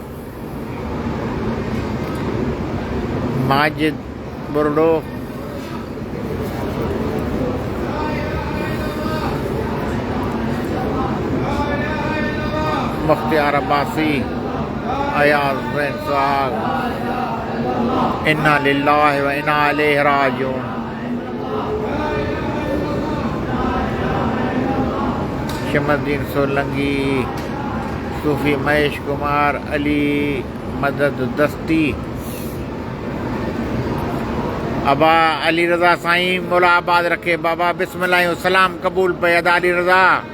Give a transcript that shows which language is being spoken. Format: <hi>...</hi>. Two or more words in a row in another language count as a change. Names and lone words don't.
<sd>माजिद बुरडो, मुख्तियार अब्बासी, अयाज हुसैन सुहाग,</sd> <ar>إنا لله وإنا إليه راجعون.</ar> <sd>शमसुद्दीन सोलंकी, सूफी महेश कुमार, अली मदद दस्ती, अबा अली रज़ा साईं मौला आबाद रखे बाबा, बिस्मिल्लाह सलाम कबूल पे अदा अली रज़ा,</sd>